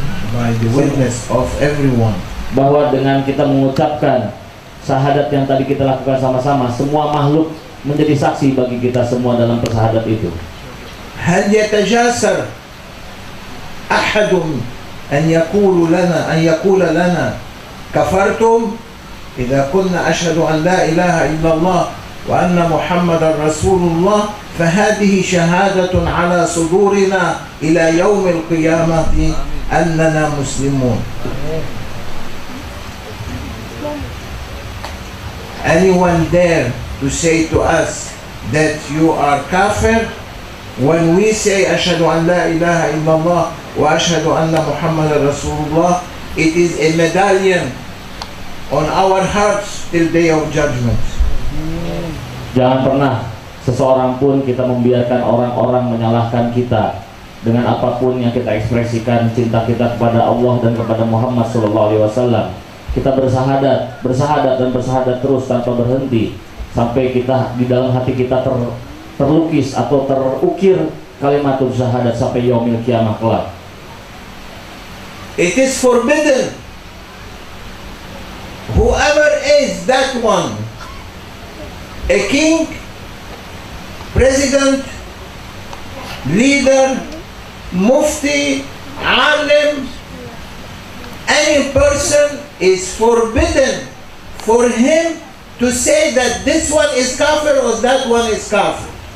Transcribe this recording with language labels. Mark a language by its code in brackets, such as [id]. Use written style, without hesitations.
[en] By the witness of everyone, [id] bahwa dengan kita mengucapkan syahadat yang tadi kita lakukan sama-sama, semua makhluk menjadi saksi bagi kita semua dalam persyahadat itu. [ar] هل يتجاسر أحد أن يقول لنا كفرتم إذا قلنا أشهد أن لا إله إلا الله وأن محمد رسول الله؟ فهذه شهادة على صدورنا إلى يوم القيامة أننا مسلمون. [en] Anyone dare to say to us that you are kafir when we say [ar] أشهد أن لا إله إلا الله وأشهد أن محمد رسول الله? [en] It is a medallion on our hearts till day of judgment. [id] Jangan pernah seseorang pun kita membiarkan orang-orang menyalahkan kita dengan apapun yang kita ekspresikan cinta kita kepada Allah dan kepada Muhammad SAW. Kita bersahadat dan bersahadat terus tanpa berhenti sampai kita di dalam hati kita terlukis atau terukir kalimatul syahadat sampai yaumil kiamah kelak. [en] It is forbidden. Whoever is that one, a king, president, leader, mufti, alim, any person, is forbidden for him to say that this one is kafir or that one is kafir.